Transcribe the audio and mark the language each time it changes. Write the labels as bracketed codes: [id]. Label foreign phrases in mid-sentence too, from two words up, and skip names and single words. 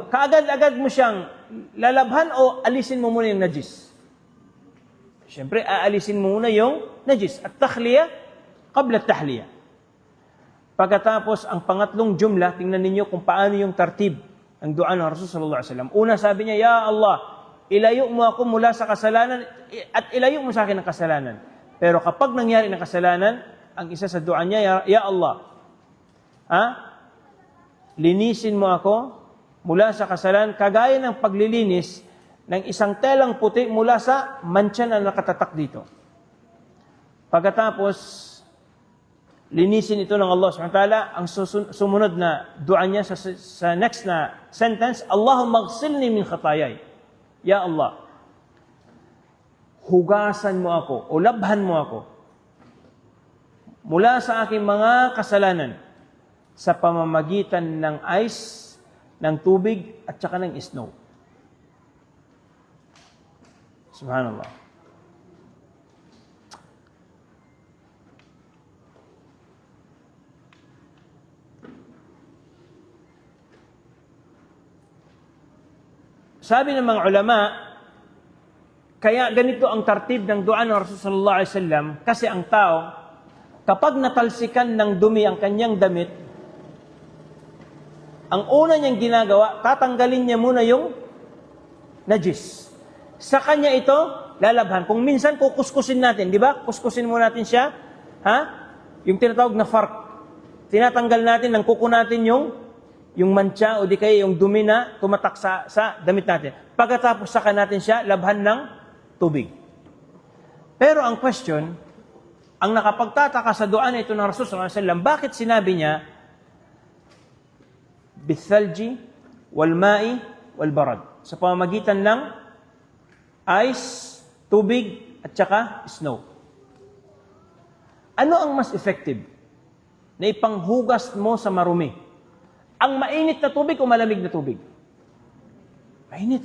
[tl] Kaagad-agad mo siyang lalabhan o alisin mo muna yung najis? Siyempre, aalisin mo muna yung najis. [ar] التخلية قبل التحلية. [tl] Pagkatapos, ang pangatlong jumla, tingnan ninyo kung paano yung tartib ang dua ng Rasul [ar] صلى الله عليه وسلم. [tl] Una, sabi niya, Ya Allah, ilayo mo ako mula sa kasalanan at ilayo mo sa akin ang kasalanan. Pero kapag nangyari ng kasalanan, ang isa sa dua niya, Ya Allah, linisin mo ako mula sa kasalanan, kagaya ng paglilinis ng isang telang puti mula sa mancha na nakatatak dito. Pagkatapos, linisin ito ng Allah [ar] سبحانه وتعالى, [tl] ang sumunod na dua niya sa next na sentence, [ar] اللهم اغسلني من خطاياي. [tl] Ya Allah, hugasan mo ako o labhan mo ako mula sa aking mga kasalanan sa pamamagitan ng ice, ng tubig at saka ng snow. Subhanallah. Sabi ng mga ulama, kaya ganito ang tartib ng dua ng Rasul [ar] صلى الله عليه وسلم [tl] kasi ang tao, kapag natalsikan ng dumi ang kanyang damit, ang una niyang ginagawa, tatanggalin niya muna yung najis. Sa kanya ito, lalabhan. Kung minsan kukuskusin natin, di ba? Kuskusin mo natin siya, ha? Yung tinatawag na fark. Tinatanggal natin ng kuko natin yung mancha o di kaya yung dumi na tumatak sa damit natin. Pagkatapos saka natin siya labhan ng tubig. Pero ang question, ang nakapagtataka sa dua na ito ng Rasul [ar] صلى الله عليه وسلم, [tl] bakit sinabi niya [ar] بالثلج والماء والبرد? [tl] Sa pamamagitan ng ice, tubig at saka snow. Ano ang mas effective na ipanghugas mo sa marumi? Ang mainit na tubig o malamig na tubig? Mainit.